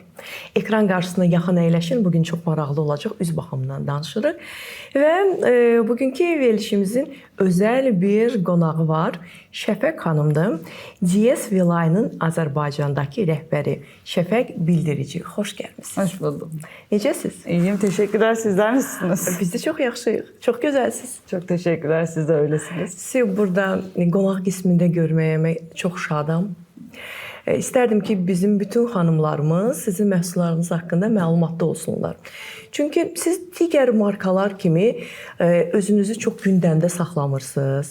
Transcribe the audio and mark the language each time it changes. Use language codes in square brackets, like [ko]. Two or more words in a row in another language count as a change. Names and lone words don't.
[az] Ekran qarşısına yaxın əyləşin. Bugün çox maraqlı olacaq. Üz baxımından danışırıq. Və bugünkü verilişimizin özəl bir qonağı var. Şəfəq xanımdır. DS Vilayının Azərbaycandakı rəhbəri. Şəfəq Bildirici. Xoş gəlmisiniz. [tr] Hoş buldum. [az] Necəsiz? [tr] İyiyim, teşekkürler. Sizler nasılsınız? [az] Biz də çox yaxşıyıq. Çox gözəlsiniz. [tr] Çok teşekkürler. Siz de öylesiniz. [az] Sizi burada qonaq qismində görməyəmə çox şadam. İstərdim ki, bizim bütün xanımlarımız sizin məhsullarınız haqqında məlumatlı olsunlar. Çünki siz digər markalar kimi özünüzü çox gündəmdə saxlamırsınız.